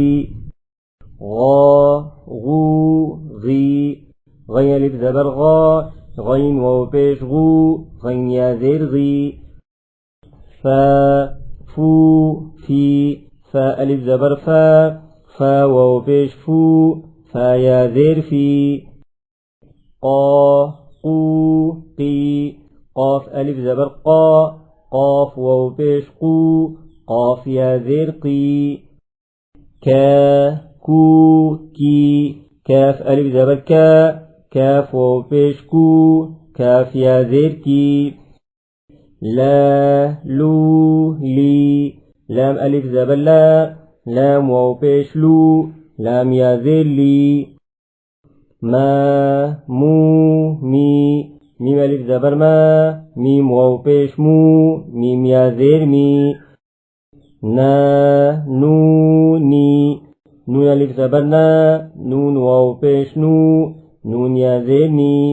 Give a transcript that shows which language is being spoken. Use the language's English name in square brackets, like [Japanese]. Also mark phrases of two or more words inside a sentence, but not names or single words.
[Urdu] غا غو غی، غین الف زبر غا، غین واؤ پیش غو، غین یا زیر غی. فا فو فی، فا الف زبر فا، فا واؤ پیش فو، فا یا زیر فی. قا قو قی، قاف الف زبر قا، قاف واؤ پیش قو، قاف یا زیر قی، کا کو کی کاف الف زبر کا کاف واؤ پیش کو کاف یا زیر کی لا لو لی لام الف زبر لا لام واؤ پیش لو لام یا زیر لی ما مو می میم الف زبر ما میم واؤ پیش مو میم یا زیر می نا نو نی نون الف زبر نا نون واؤ پیش نو نون یا زیر نی